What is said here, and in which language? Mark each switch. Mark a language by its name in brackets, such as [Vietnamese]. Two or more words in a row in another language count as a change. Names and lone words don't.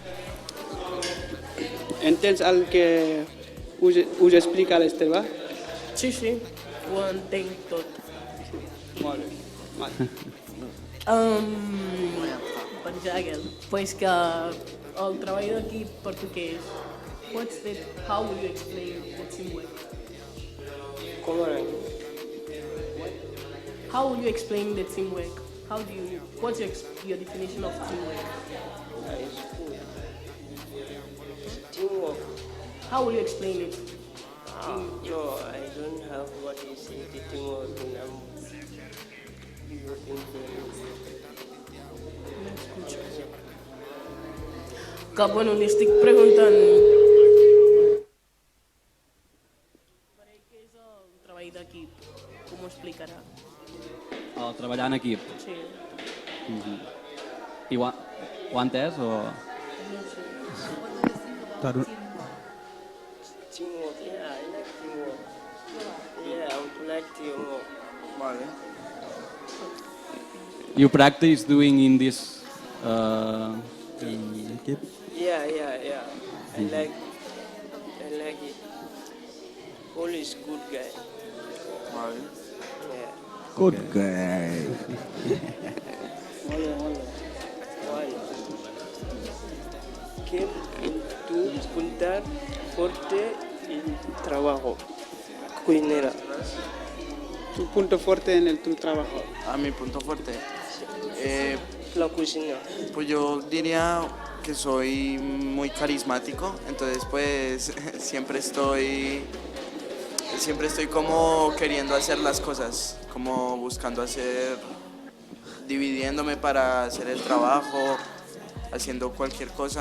[Catalan] Entens el que us explica l'Esteve? Sí, ho entenc tot. Molt bé. Vale. Pues que el treball d'equip per tu què és? [English] How will you explain the teamwork? How will you explain the teamwork? What's your definition of teamwork? Teamwork. How will you explain it? No, I don't have what you say, the teamwork. [Catalan] Que, bueno, li estic preguntant per ell què és el treball d'equip, com ho explicarà? El treballar en equip. Sí. I ho ha entès o...? No sé. [English] Teamwork, yeah, I like teamwork. Yeah, I would like teamwork. Vale. You practice doing in this... equip? Yeah. I like it. Paul is good guy. Vale. Yeah. Good guy. One. [Spanish] Que tu puntar fuerte y trabajo. Cocinera. Tu punto fuerte en tu trabajo. A mi punto fuerte. La cocina. Pues yo diría que soy muy carismático, entonces pues siempre estoy como queriendo hacer las cosas, como buscando dividiéndome para hacer el trabajo, haciendo cualquier cosa.